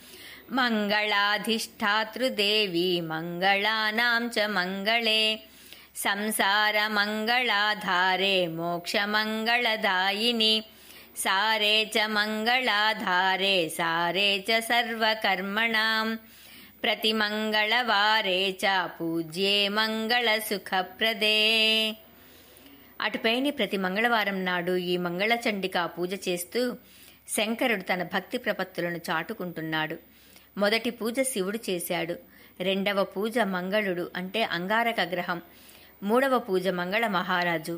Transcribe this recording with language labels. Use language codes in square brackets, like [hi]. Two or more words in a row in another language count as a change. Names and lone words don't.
[sa] मङ्गलाधिष्ठातृदेवी मङ्गलानां च मङ्गले संसारमङ्गलाधारे मोक्षमङ्गलदायिनि सारे च मङ्गलाधारे सारे च सर्वकर्मणां प्रतिमङ्गलवारे च पूज्ये मङ्गलसुखप्रदे। [te] అటుపైని ప్రతి మంగళవారం నాడు ఈ మంగళచండికా పూజ చేస్తూ శంకరుడు తన భక్తి ప్రపత్తులను చాటుకుంటున్నాడు. మొదటి పూజ శివుడు చేశాడు. రెండవ పూజ మంగళుడు అంటే అంగారక గ్రహం. మూడవ పూజ మంగళ మహారాజు.